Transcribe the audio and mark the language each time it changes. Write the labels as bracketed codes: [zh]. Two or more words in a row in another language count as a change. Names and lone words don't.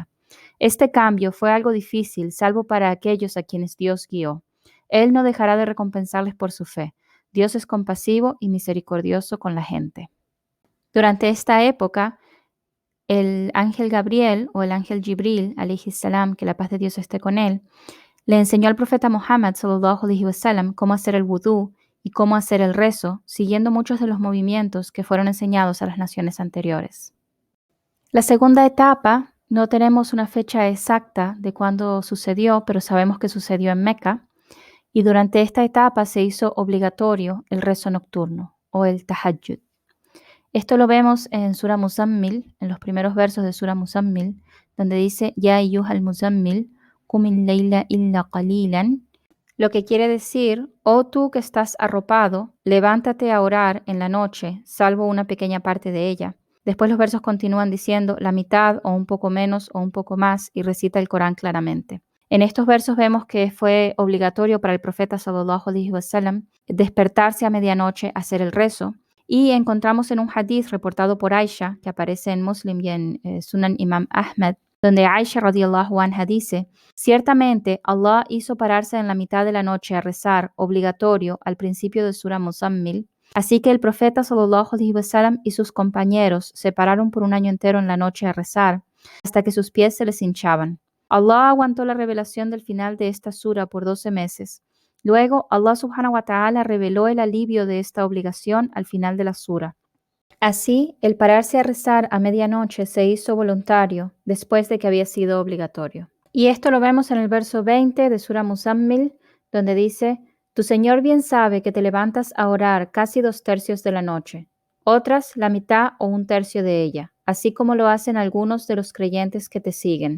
[es] Este cambio fue algo difícil, salvo para aquellos a quienes Dios guió. Él no dejará de recompensarles por su fe. Dios es compasivo y misericordioso con la gente. Durante esta época, el ángel Gabriel o el ángel Jibril, [ar] عليه السلام, [es] que la paz de Dios esté con él, le enseñó al profeta Muhammad [ar] صلى الله عليه وسلم [es] cómo hacer el wudú y cómo hacer el rezo, siguiendo muchos de los movimientos que fueron enseñados a las naciones anteriores. La segunda etapa, no tenemos una fecha exacta de cuándo sucedió, pero sabemos que sucedió en Meca, y durante esta etapa se hizo obligatorio el rezo nocturno o el tahajjud. Esto lo vemos en Sura Muzammil, en los primeros versos de Sura Muzammil, donde dice: [ar] يا أيها المزمل قم الليل إلا قليلا, [es] lo que quiere decir: oh tú que estás arropado, levántate a orar en la noche, salvo una pequeña parte de ella. Después los versos continúan diciendo la mitad o un poco menos o un poco más, y recita el Corán claramente. En estos versos vemos que fue obligatorio para el profeta [ar] صلى الله عليه وسلم [es] despertarse a medianoche a hacer el rezo, y encontramos en un hadith reportado por Aisha, que aparece en Muslim y en Sunan Imam Ahmad, donde Aisha [ar] رضي الله عنها [es] dice: ciertamente Allah hizo pararse en la mitad de la noche a rezar, obligatorio, al principio de Sura Muzammil. Así que el profeta [ar] صلى الله عليه وسلم [es] y sus compañeros se pararon por un año entero en la noche a rezar, hasta que sus pies se les hinchaban. Allah aguantó la revelación del final de esta sura por 12 meses. Luego, [ar] الله سبحانه وتعالى [es] reveló el alivio de esta obligación al final de la sura. Así, el pararse a rezar a medianoche se hizo voluntario después de que había sido obligatorio. Y esto lo vemos en el verso 20 de Sura Muzammil, donde dice: tu Señor bien sabe que te levantas a orar casi 2/3 de la noche, otras la mitad o 1/3 de ella, así como lo hacen algunos de los creyentes que te siguen.